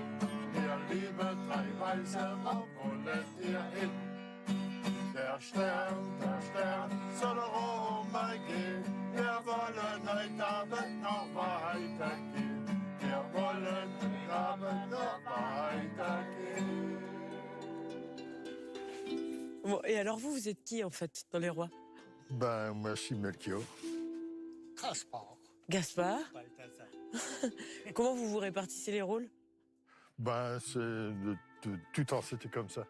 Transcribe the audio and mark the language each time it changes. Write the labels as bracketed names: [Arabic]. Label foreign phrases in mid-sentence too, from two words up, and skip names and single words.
[German] Ihr lieben drei Weisen, wo wollt ihr hin? Der Stern soll umgehen. Wir wollen heute Abend noch weitergehen. Wir wollen heute Abend noch weitergehen. [French] Bon, et alors vous êtes qui en fait dans les rois? Ben, moi, je suis Melchior. Gaspard. Gaspard. Comment vous vous répartissez les rôles? Ben, c'est de tout temps, c'était comme ça.